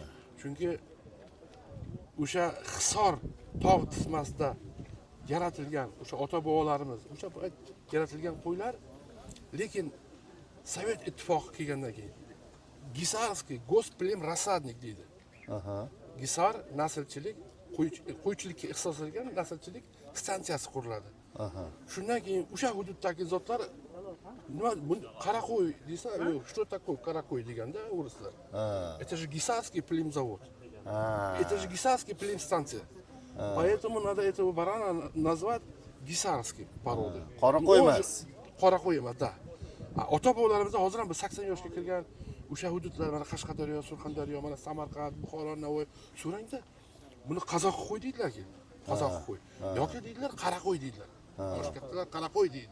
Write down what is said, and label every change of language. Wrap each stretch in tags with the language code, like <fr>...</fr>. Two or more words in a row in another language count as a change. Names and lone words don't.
<uz>Chunki o'sha Xisor tog' tizmasida yaratilgan o'sha ota-bobolarimiz, o'sha payt yaratilgan qo'ylar, lekin Sovet ittifoqi kelgandan keyin</uz> <ru>Гисарский Госплем рассадник</ru> <uz>deydi. Gisar naslchilik, qo'ychilikka ixtisoslashgan naslchilik stansiyasi quriladi. Shundan keyin o'sha hududdagi zotlar nima qara qo'y desa, yo'q,</uz> <ru>что такое</ru> <uz>qara qo'y deganda o'rislar.</uz> <ru>Это же Гисарский племзавод. Это же Гисарский племстанция. Поэтому надо этого барана назвать Гисарский породы.</ru> <uz>Qora qo'y emas. Qora qo'y emas, da. Ota-bobolarimizda hozir ham 80 yoshga kirgan o'sha hududlar, mana Qashqadaryo, Surxondaryo, mana Samarqand, Buxoro, Navoiy, so'rangda buni qozoq qo'y deydilar-ki. Qozoq qo'y. Yoki deydilar qara qo'y deydilar. Boshqalar qara qo'y deydi.</uz>